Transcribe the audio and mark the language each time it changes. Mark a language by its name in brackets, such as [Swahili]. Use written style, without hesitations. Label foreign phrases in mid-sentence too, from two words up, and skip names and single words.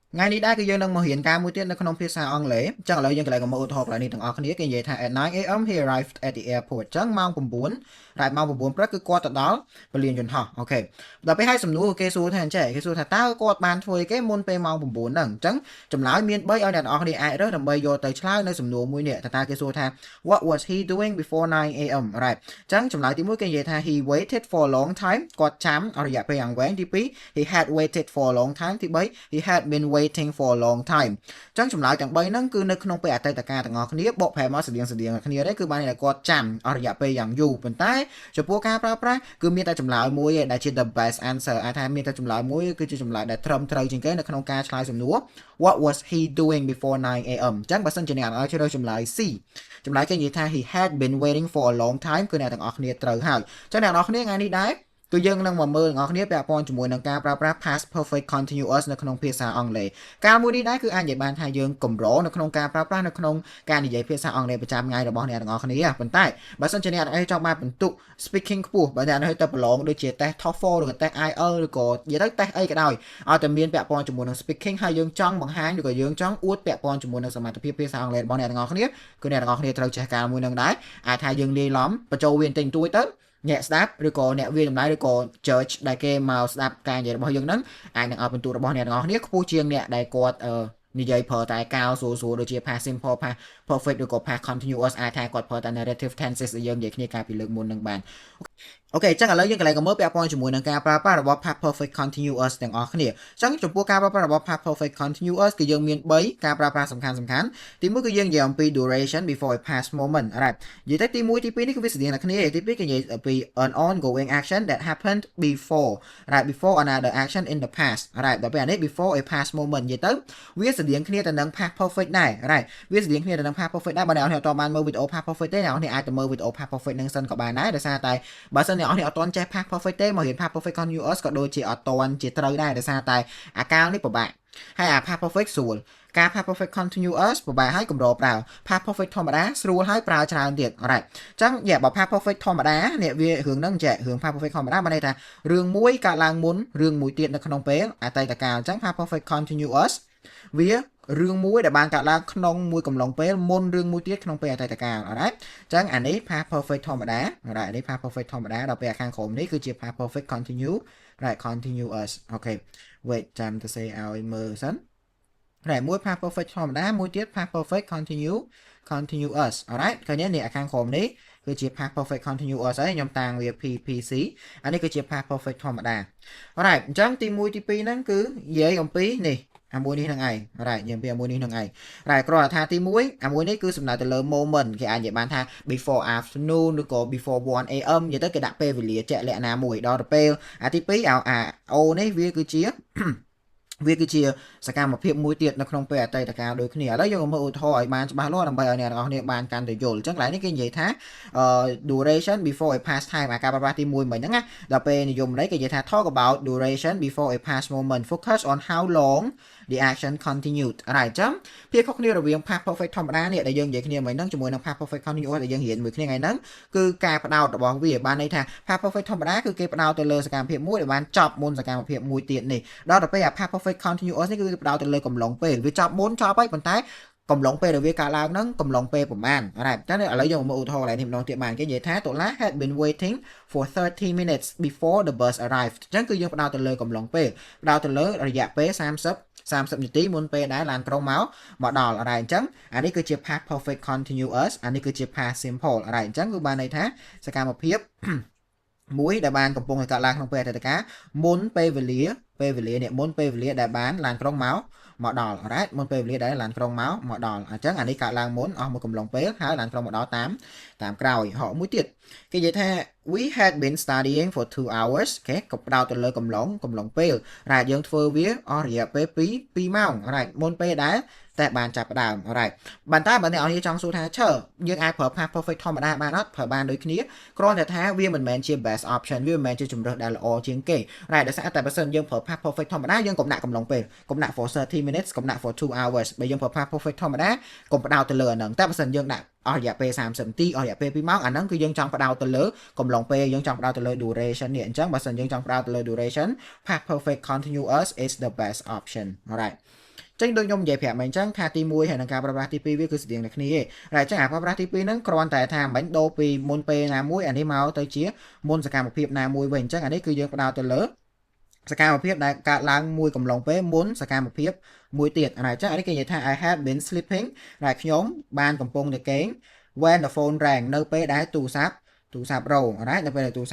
[Khmer] ngàyនេះដែរគឺយើងនឹងមករៀនការមួយទៀតនៅក្នុងភាសាអង់គ្លេសចឹងឥឡូវយើងកន្លែងមកឧទាហរណ៍កន្លែងនេះទាំងអស់គ្នាគេនិយាយថា [English] at 9 a.m. he arrived at the airport [Khmer] ចឹងម៉ោង9តែម៉ោង9ព្រឹកគឺគាត់ទៅដល់ពលានយន្តហោះអូខេដល់ពេលឲ្យសំណួរគេសួរថាអញ្ចេះគេសួរថាតើគាត់បានធ្វើអីគេមុនពេលម៉ោង9ហ្នឹងអញ្ចឹងចម្លើយមាន3ឲ្យអ្នកទាំងអស់គ្នាអាចរើសដើម្បីយកទៅឆ្លើយនៅសំណួរមួយនេះតើគេសួរថា [English] what was he doing before 9 a.m. [Khmer] right អញ្ចឹងចម្លើយទី1គេនិយាយថា [English] he waited for a long time [Khmer] គាត់ចាំអស់រយៈពេលយ៉ាងវែងទី2 [English] he had waited for a long time [Khmer] ទី3 [English] he had been waiting for a long time [Khmer] អញ្ចឹងចម្លើយទាំង3ហ្នឹងគឺនៅក្នុងពេលអតីតកាលទាំងអស់គ្នាបកប្រែមកស្តៀងគ្នាដែរគឺបានតែគាត់ចាំអស់រយៈពេលយ៉ាងយូរប៉ុន្តែចំពោះការប្រើប្រាស់គឺមានតែចម្លើយមួយឯដែលជា [English] the best answer [Khmer] អាចថាមានតែចម្លើយមួយគឺជាចម្លើយដែលត្រឹមត្រូវជាងគេនៅក្នុងការឆ្លើយសំណួរ [English] what was he doing before 9 a.m. [Khmer] អញ្ចឹងបើសិនជាអ្នកឲ្យជ្រើសចម្លើយ C ចម្លើយគេនិយាយថា [English] he had been waiting for a long time [Khmer] គឺអ្នកទាំងអស់គ្នាត្រូវហើយអញ្ចឹងអ្នកទាំងអស់គ្នាថ្ងៃនេះដែរគឺយើងនឹងមកមើលទាំងអស់គ្នាពាក់ព័ន្ធជាមួយនឹងការប្រើប្រាស់ [English] past perfect continuous [Khmer] នៅក្នុងភាសាអង់គ្លេសការមួយនេះដែរគឺអាចនិយាយបានថាយើងកម្រនៅក្នុងការប្រើប្រាស់នៅក្នុងការនិយាយភាសាអង់គ្លេសប្រចាំថ្ងៃរបស់អ្នកទាំងអស់គ្នាប៉ុន្តែបើសិនជាអ្នកទាំងអស់ចង់បានបន្ទុក speaking ខ្ពស់បើអ្នកទាំងអស់ទៅប្រឡងដូចជា test TOEFL ឬក៏ test IELTS ឬក៏និយាយទៅ test អីក៏ដោយឲ្យតែមានពាក់ព័ន្ធជាមួយនឹង speaking ហើយយើងចង់បង្ហាញឬក៏យើង ចង់អួតពាក់ព័ន្ធជាមួយនឹងសមត្ថភាពភាសាអង់គ្លេសរបស់អ្នកទាំងអស់គ្នាគឺអ្នកទាំងអស់គ្នាត្រូវចេះការមួយនឹងដែរអាចថាយើងលាយឡំបញ្ចូលវាបន្តិចបន្តួចទៅអ្នកស្ដាប់ឬក៏អ្នកវាតម្លៃឬក៏ judge ដែលគេមកស្ដាប់ការនិយាយរបស់យើងហ្នឹងអាចនឹងឲ្យបន្ទូលរបស់អ្នកទាំងអស់គ្នាខ្ពស់ជាងអ្នកដែលគាត់និយាយប្រើតែកៅស្រួលដូចជា [English] past simple past perfect [Khmer] ឬក៏ [English] past continuous [Khmer] អាចថាគាត់ប្រើតែ [English] narrative tenses [Khmer] ដែលយើងនិយាយគ្នាកាលពីលើកមុននឹងបាន អូខេចឹងឥឡូវយើងកន្លែងមើលពាក់ព័ន្ធជាមួយនឹងការប្រើប្រាស់របស់ [English] past perfect continuous [Khmer] ទាំងអស់គ្នាចឹងចំពោះការប្រើប្រាស់របស់ [English] past perfect continuous [Khmer] គឺយើងមាន3ការប្រើប្រាស់សំខាន់ទី1គឺយើងនិយាយអំពី [English] duration before a past moment right [Khmer] និយាយទៅទី1ទី2នេះគឺវាស្តីនឹងគ្នាទី2គឺនិយាយអំពី [English] an ongoing action that happened before right before another action in the past right [Khmer] ដល់ពេលអានេះ [English] before a past moment [Khmer] និយាយទៅវាស្តីគ្នាទៅនឹង [English] past perfect [Khmer] ដែរ right វាស្តីគ្នាទៅនឹង [English] past perfect [Khmer] ដែរបើអ្នកនរអត់បានមើលវីដេអូ [English] past perfect [Khmer] ទេអ្នកនរអាចទៅមើលវីដេអូ [English] past perfect [Khmer] នឹងសិនក៏បានដែរដោយសារតែបើ សិនអ្នកនរអត់ទាន់ចេះ [English] past perfect [Khmer] ទេមករៀន [English] past perfect continuous [Khmer] ក៏ដូចជាអត់ទាន់ជាត្រូវដែរដោយសារតែអាកាលនេះពិបាកហើយអា [English] past perfect [Khmer] ស្រួលការ [English] past perfect continuous [Khmer] ពិបាកហើយ កម្រប្រើ [English] past perfect [Khmer] ធម្មតាស្រួលហើយប្រើច្រើនទៀតអរ៉េតអញ្ចឹងបើ [English] past perfect [Khmer] ធម្មតានេះវារឿងហ្នឹងចេះរឿង past perfect ធម្មតាបានន័យថារឿងមួយកើតឡើងមុនរឿងមួយទៀតនៅក្នុងពេលអតីតកាលអញ្ចឹង [English] past perfect continuous [Khmer] វារឿងមួយដែលបានកើតឡើងក្នុងមួយកំឡុងពេលមុនរឿងមួយទៀតក្នុងពេលអតីតកាលអរ៉េតអញ្ចឹងអានេះ [English] past perfect [Khmer] ធម្មតាអរ៉េតនេះ [English] past perfect [Khmer] ធម្មតាដល់ពេលខាងក្រោមនេះគឺជា [English] past perfect continue right continuous [Khmer] អូខេ wait ចាំទៅសេឲ្យមើលសិនright មួយ [English] past perfect [Khmer] ធម្មតាមួយទៀត [English] past perfect continuous alright [Khmer] ឃើញនេះខាងក្រោមនេះគឺជា [English] past perfect continuous [Khmer] ហើយខ្ញុំតាំងវា PPC អានេះគឺជា [English] past perfect [Khmer] ធម្មតា alright អញ្ចឹងទី1ទី2ហ្នឹងគឺ និយាយអំពីនេះអាមួយនេះនឹងឯង right និយាយពីអាមួយនេះនឹងឯង right គ្រាន់តែថាទី1អាមួយនេះគឺសំដៅទៅលើ moment គេអាចនិយាយបានថា [English] before afternoon [Khmer] ឬក៏ [English] before 1 am [Khmer] និយាយទៅគេដាក់ពេលវេលាជាក់លាក់ណាមួយដល់ទៅពេលអាទី2អា O នេះវាគឺជាវាគឺជាសកម្មភាពមួយទៀតនៅក្នុងពេលអតីតកាលដូចគ្នាឥឡូវយើងមើលឧទាហរណ៍ឲ្យបានច្បាស់លាស់ដើម្បីឲ្យអ្នកនរគ្នាបានកាន់តែយល់អញ្ចឹងកន្លែងនេះគេនិយាយថា [English] duration before a past [Khmer] time អាការប្រើប្រាស់ទី1មិញហ្នឹងណាដល់ពេលនិយមន័យគេនិយាយថា [English] talk about duration before a past moment focus on how long the action continued [Khmer] អញ្ចឹងភាពខុសគ្នារវាង [English] past perfect [Khmer] ធម្មតានេះដែលយើងនិយាយគ្នាមិញហ្នឹងជាមួយនឹង [English] past perfect continuous [Khmer] ដែលយើងរៀនមួយគ្នាថ្ងៃហ្នឹងគឺការផ្ដោតរបស់វាបានន័យថា [English] past perfect [Khmer] ធម្មតាគឺគេផ្ដោតទៅលើសកម្មភាពមួយដែលបានចប់មុនសកម្មភាពមួយទៀតនេះដល់ទៅពេលអា [English] past perfect continuous [Khmer] នេះគឺផ្ដោតទៅលើកំឡុងពេលវាច ប់មុនចប់ហើយប៉ុន្តែកំឡុងពេលដែលវាកើតឡើងហ្នឹងកំឡុងពេលប្រហែលអរ៉ាតែឥឡូវយើងមកឧទាហរណ៍កន្លែងនេះម្ដងទៀតបានគេនិយាយថាតុលា [English] had been waiting for 30 minutes before the bus arrived [Khmer] អញ្ចឹងគឺយើងផ្ដោតទៅលើកំឡុងពេលផ្ដោតទៅលើរយៈពេល30នាទីមុនពេលដែលឡានក្រុងមកដល់អរ៉ាអញ្ចឹងអានេះគឺជា [English] past perfect continuous [Khmer] អានេះគឺជា [English] past simple [Khmer] អរ៉ាអញ្ចឹងគឺបានន័យថាសកម្មភាពមួយដែលបានកំពុងតែកើតឡើងក្នុងពេលអតីតកាលមុនពេលវេលានេះមុនពេលវេលាដែលបានឡានក្រុងមកដល់អរ៉ាមុនពេលវេលាដែលឡានក្រុងមកដល់អញ្ចឹងអានេះកើតឡើងមុនអស់មួយកំឡុងពេល ហើយឡានក្រុងមកដល់តាមក្រោយហកមួយទៀតគេនិយាយថា [English] we had been studying for 2 hours [Khmer] គេក៏ផ្ដោតទៅលើកំឡុងពេលរ៉ាយើងធ្វើវាអស់រយៈពេល2ម៉ោងរ៉ា មុនពេលដែលតែបានចាប់ផ្ដើម alright បានតែបើអ្នកនរចង់សួរថាឈើយើងអាចប្រើ [English] past perfect [Khmer] ធម្មតាបានអត់ប្រើបានដូចគ្នាគ្រាន់តែថាវាមិនមែនជា [English] best option [Khmer] វាមិនមែនជាជម្រើសដែលល្អជាងគេ right ដោយសារតែបើសិនយើងប្រើ [English] past perfect [Khmer] ធម្មតាយើងកុំដាក់កំឡុងពេលកុំដាក់ [English] for 30 minutes [Khmer] កុំដាក់ [English] for 2 hours [Khmer] បើយើងប្រើ [English] past perfect [Khmer] ធម្មតាកុំផ្ដោតទៅលើអាហ្នឹងតែបើសិនយើងដាក់អស់រយៈពេល30នាទីអស់រយៈពេល2ម៉ោងអាហ្នឹងគឺយើងចង់ផ្ដោតទៅលើកំឡុងពេលយើងចង់ផ្ដោតទៅលើ duration នេះអញ្ចឹងបើសិនយើងចង់ផ្ដោតទៅលើ duration [English] past perfect continuous is the best option alright [Khmer] ចឹងដូចខ្ញុំនិយាយប្រាប់មិញអញ្ចឹងថាទី1ហើយនឹងការប្រើប្រាស់ទី2វាគឺស្តៀងតែគ្នាឯងហើយអញ្ចឹងអាប្រើប្រាស់ទី2ហ្នឹងគ្រាន់តែថាមិនដូរពីមុនពេលណាមួយអានេះមកទៅជាមុនសកម្មភាពណាមួយវិញអញ្ចឹងអានេះគឺយើងផ្ដោតទៅលើសកម្មភាពដែលកើតឡើងមួយកំឡុងពេលមុនសកម្មភាពមួយទៀតអញ្ចឹងអានេះគេនិយាយថា [English] I had been sleeping [Khmer] ដែលខ្ញុំបានកំពុងតែគេង [English] when the phone rang [Khmer] នៅពេលដែលទូរស័ព្ទរោនៅពេលដែលទូរស័